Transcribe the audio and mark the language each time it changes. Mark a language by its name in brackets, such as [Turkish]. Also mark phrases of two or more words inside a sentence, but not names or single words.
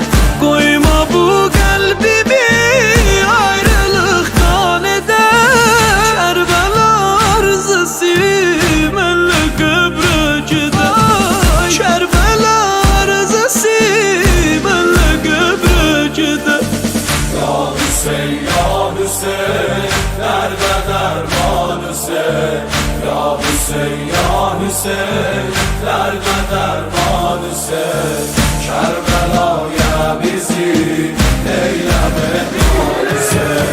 [Azerbaijani] Qoyma bu qəlbimi ayrılıq qan edər. Kərbəla arzusu mənlə qəbrə gedər. Kərbəla arzusu mənlə qəbrə gedər. [Turkish] Ya Hüseyin, ya Hüseyin, nerede derman Hüseyin? Ya Hüseyin, ya Hüseyin, nerede derman Hüseyin? Kerbela'ya bizi eyleme iman Hüseyin.